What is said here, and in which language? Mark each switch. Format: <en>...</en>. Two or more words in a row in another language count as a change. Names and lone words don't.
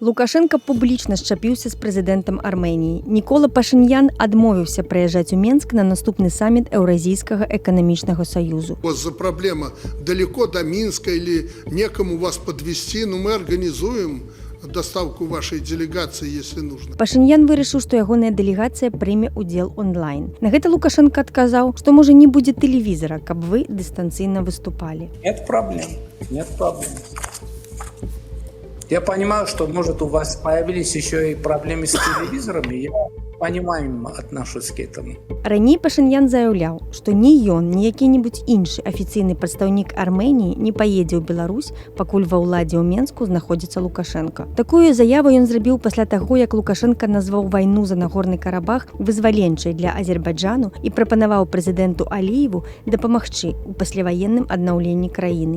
<be>Лукашенко публічна счапіўся з прэзідэнтам Арменіі. Нікола Пашыньян адмовіўся прыязджаць у Менск на наступны саміт Еўразійскага эканамічнага саюзу.</be> <ru>За проблема далеко до Минска или некому вас подвести, но мы организуем доставку вашей делегации, если нужно.</ru> <be>Пашыньян вырашыў, што ягоная дэлегацыя прыме ўдзел онлайн. На гэта Лукашенко адказаў, што можа не будзе тэлевізара, каб вы дыстанцыйна выступалі.</be> <ru>Нет проблем, нет проблем. Я понимаю, что, может, у вас появились еще и проблемы с телевизорами. Я понимаю, отношусь к этому.</ru> <be>Раней Пашыньян заяўляў, што ні ён, ні які-небудзь іншы афіцыйны прадстаўнік Арменіі не паедзе ў Беларусь, пакуль ва ўладзе ў Менску знаходзіцца Лукашенко. Такую заяву ён зрабіў пасля таго, як Лукашенко назваў вайну за Нагорны Карабах вызваленчай для Азербайджану і прапанаваў прэзідэнту Аліеву дапамагчы ў пасляваенным аднаўленні краіны.</be>